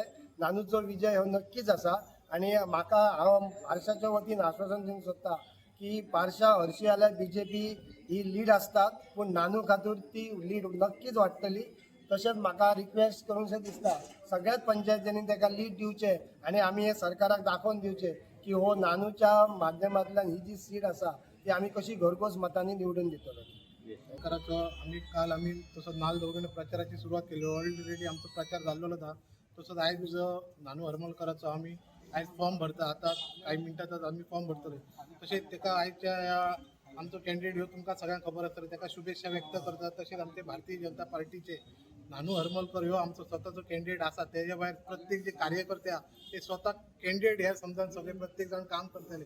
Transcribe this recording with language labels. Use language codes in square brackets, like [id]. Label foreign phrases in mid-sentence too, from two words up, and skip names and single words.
[kok] नानूचो विजय हो नक्कीच आसा आणि म्हाका हांव पार्शाच्या वतीन आश्वासन दिवंक सोदता की पार्शा हरशी जाल्यार बीजेपी ही लीड आसतात पूण नानू खातीर ती लीड नक्कीच वाडटली. तशेंच म्हाका रिक्वेस्ट करूंकशें दिसता सगळ्याच पंचायतींनी ताका लीड दिवचे आणि आमी हे सरकाराक दाखोवन दिवचे की हो नानूच्या माध्यमांतल्यान ही जी सीट आसा ती आमी कशी घरघोस मतांनी निवडून दितलो. [mr] काल आम्ही तसं नाल दवरून प्रचाराची सुरुवात केली. ऑलरेडी आमचा प्रचार झालेला होता. [kok] तसंच आयज नानू हरमलकराचो आम्ही आयज फॉर्म भरता आता काही मिनटातच आम्ही फॉर्म भरतले. तसेच ताका आयच्या आमचो कॅन्डिडेट ह्यो तुमकां सगळ्यांक खबर आसतलें ताका शुभेच्छा व्यक्त करतात. तशेंच आमचे भारतीय जनता पार्टीचे नानू हरमलकर ह्यो आमचो स्वतःचो कॅन्डिडेट आसा. तेज्या भायर प्रत्येक जे कार्यकर्ते आहा ते स्वतः कॅन्डिडेट ह्या समजान सगळे प्रत्येक जण काम करतले.